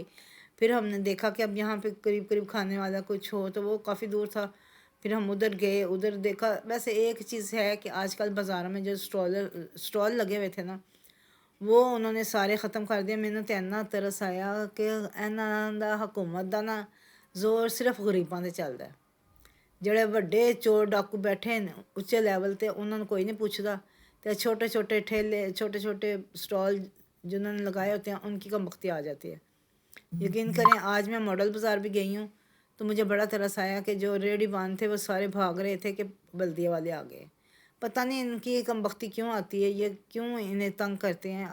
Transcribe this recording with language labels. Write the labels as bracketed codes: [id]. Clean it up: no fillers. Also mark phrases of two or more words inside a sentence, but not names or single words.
[ur] پھر ہم نے دیکھا کہ اب یہاں پہ قریب قریب کھانے والا کچھ ہو، تو وہ کافی دور تھا۔ پھر ہم ادھر گئے، ادھر دیکھا۔ ویسے ایک چیز ہے کہ آج کل بازاروں میں جو اسٹال لگے ہوئے تھے نا، وہ انہوں نے سارے ختم کر دیا۔ میں نے تو اتنا ترس آیا کہ [pa] انہاں دا حکومت دا نا زور صرف غریباں تے چلدا ہے۔ جڑے وڈے چور ڈاکو بیٹھے ہیں اچے لیول تے، انہوں نے کوئی نہیں پوچھدا، تے [ur] چھوٹے چھوٹے ٹھیلے، چھوٹے چھوٹے اسٹال جنہوں نے لگائے ہوتے ہیں ان کی کم بختی آ جاتی ہے۔ یقین کریں آج میں ماڈل بازار بھی گئی ہوں تو مجھے بڑا ترس آیا کہ جو ریڑھی باندھ تھے وہ سارے بھاگ رہے تھے کہ بلدیہ والے آ گئے۔ پتہ نہیں ان کی کم بختی کیوں آتی ہے، یہ کیوں انہیں تنگ کرتے ہیں۔